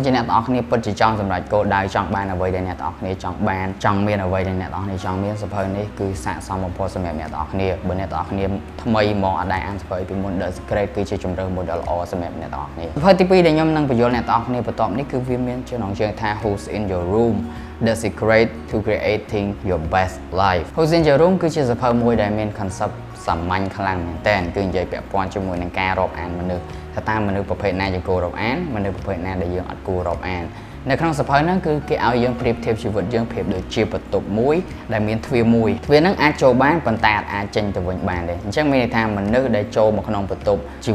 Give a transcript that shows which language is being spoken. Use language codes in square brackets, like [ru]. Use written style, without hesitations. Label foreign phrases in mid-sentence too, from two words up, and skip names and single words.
[km] ជាអ្នកទាំងអស់គ្នាពិតជាចង់សម្រេចគោលដៅចង់បានអ្វីដែលអ្នកទាំងអស់គ្នាចង់បានចង់មានអ្វីដែលអ្នកទាំងអស់គ្នាចង់មានសៀវភៅនេះគឺស័ក្តិសមបំផុតសម្រាប់អ្នកទាំងអស់គ្នាបើអ្នកទាំងអស់គ្នាថ្មីមកអត់ដែលអានសៀវភៅពីមុន The Secret គឺជាជម្រើសមួយដ៏ល្អសម្រាប់អ្នកទាំងអស់គ្នាសៀវភៅទី2ដែលខ្ញុំនឹងបញ្យល់អ្នកទាំងអស់គ្នាបន្ទាប់នេះគឺវាមានចំណងជើងថា Who's in your room The Secret to Creating Your Best Life Who's in your room គឺជាសៀវភៅមួយដែលមាន concept សាមញ្ញ ខ្លាំងមែនតើគឺនិយាយពាក់ព័ន្ធជាមួយនឹងការរាប់អានមនុស្សថាតើមនុស្សប្រភេទណាយើងគួររាប់អានមនុស្សប្រភេទណាដែលយើងអត់គួររាប់អាននៅក្នុងសៀវភៅហ្នឹងគឺគេឲ្យយើងប្រៀបធៀបជីវិតយើងប្រៀប ដូចជាបន្ទប់មួយដែលមានទ្វារមួយទ្វារហ្នឹងអាចចូលបានប៉ុន្តែអាចចេញទៅវិញបានដែរអញ្ចឹងមានន័យថាមនុស្សដែលចូលមកក្នុងបន្ទប់ជី